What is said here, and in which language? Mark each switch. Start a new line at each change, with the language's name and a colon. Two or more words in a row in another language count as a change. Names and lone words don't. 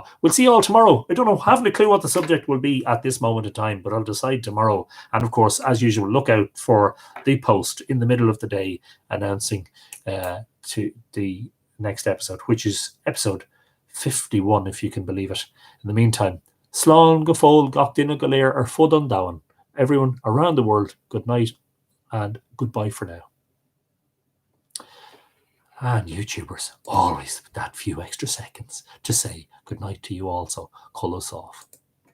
English: We'll see you all tomorrow. I don't know, haven't a clue what the subject will be at this moment in time, but I'll decide tomorrow. And of course, as usual, look out for the post in the middle of the day announcing to the next episode, which is episode 51, if you can believe it. In the meantime,
Irish: Slán go Fól, Gach Duine go Léir ar Fud an Domhain.
English: Everyone around the world, good night and goodbye for now. And YouTubers, always that few extra seconds to say good night to you also. Call us off.